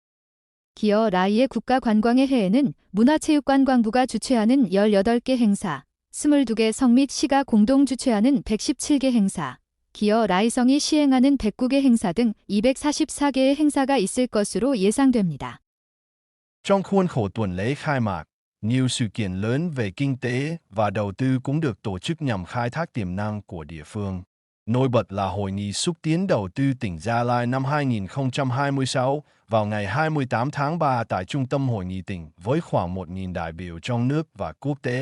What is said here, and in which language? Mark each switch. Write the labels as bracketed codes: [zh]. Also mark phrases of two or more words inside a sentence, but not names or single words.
[ko] 기어 라이의 국가관광의 해에는 문화체육관광부가 주최하는 18개 행사, 22개 성 및 시가 공동 주최하는 117개 행사, 기어 라이성이 시행하는 109개 행사 등 244개의 행사가 있을 것으로 예상됩니다. [vi] Trong khuôn khổ tuần lễ khai mạc, nhiều sự kiện lớn về kinh tế và đầu tư cũng được tổ chức nhằm khai thác tiềm năng của địa phương. Nổi bật là Hội nghị xúc tiến đầu tư tỉnh Gia Lai năm 2026 vào ngày 28 tháng 3 tại Trung tâm Hội nghị tỉnh với khoảng 1.000 đại biểu trong nước và quốc tế.